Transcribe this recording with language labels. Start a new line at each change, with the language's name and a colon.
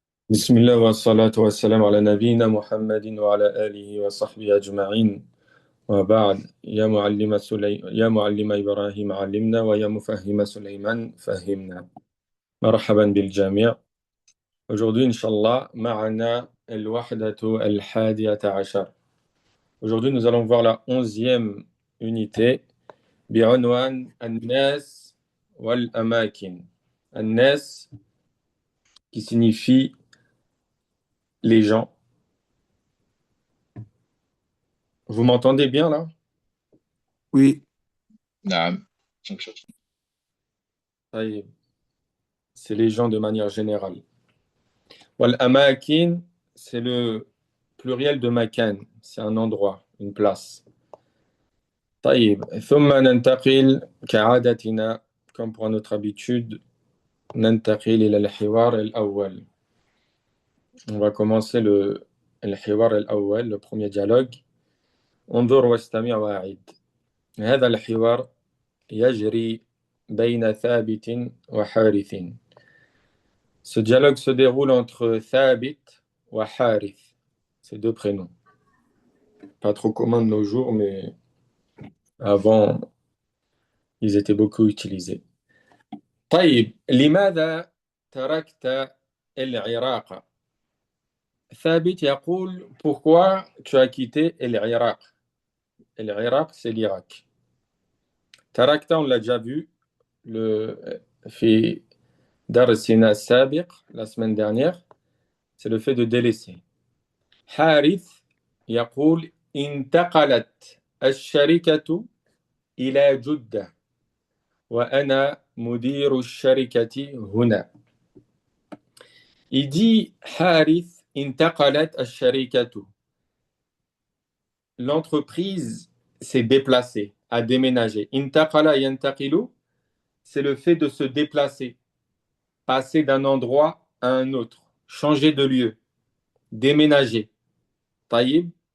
Arabic: بسم الله والصلاة والسلام على نبينا محمد وعلى آله وصحبه أجمعين وبعد يا معلم إبراهيم علمنا ويا مفهم سليمان فهمنا مرحبا بالجميع.
French: Aujourd'hui,
Arabic: Inch'Allah, معنا الوحدة الحادية عشر.
French: Aujourd'hui, nous allons voir la 11e unité
Arabic: بعنوان الناس والأماكن.
French: الناس qui signifie les gens. Vous m'entendez bien là? Oui,
Arabic: نعم. طيب.
French: C'est les gens de manière générale. Wal-amakin, c'est le pluriel de makan, c'est un endroit, une place.
Arabic: طيب. ثم ننتقل كعادتنا,
French: comme pour notre habitude,
Arabic: ننتقل إلى الحوار الأول.
French: On va commencer
Arabic: الحوار الأول,
French: le premier dialogue.
Arabic: انظر واستمع وأعد. هذا الحوار يجري بين ثابت وحارث.
French: Ce dialogue se déroule entre Thabit et Harith, ces deux prénoms. Pas trop commun de nos jours, mais avant, ils étaient beaucoup utilisés.
Arabic: طيب, لماذا تركت العراق? ثابت يقول,
French: pourquoi tu as quitté العراق? العراق, c'est l'Irak. تركت, on l'a déjà vu,
Arabic: في درسنا السابق,
French: la semaine dernière, c'est le fait de délaisser.
Arabic: حارث يقول انتقلت الشركة إلى جدة وأنا مدير الشركة هنا.
French: Il dit حارث
Arabic: انتقلت الشركة.
French: L'entreprise s'est déplacée, a déménagé.
Arabic: انتقل ينتقل,
French: c'est le fait de se déplacer, passer d'un endroit à un autre, changer de lieu, déménager.
Arabic: طيب.